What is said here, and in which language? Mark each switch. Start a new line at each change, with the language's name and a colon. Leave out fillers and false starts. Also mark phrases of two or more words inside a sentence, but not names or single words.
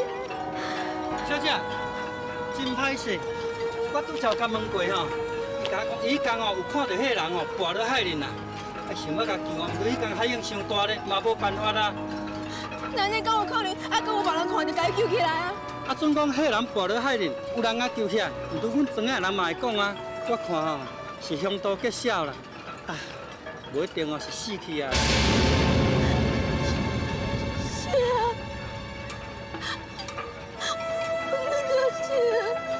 Min Nan Chinese: 小姐，真歹势，我拄才甲问过吼。伊讲哦，有看到迄个人哦，跋落海里啦。啊，想要甲救哦，不过迄间海涌伤大咧，嘛无办法啦。那你敢有可能还阁有别人看到，甲伊救起来啊？啊，总讲迄个人跋落海里，有人啊救起来，毋拄阮庄仔人嘛会讲啊。我看吼是凶多吉少啦，啊，无一定哦是死去啊。是啊，那就是。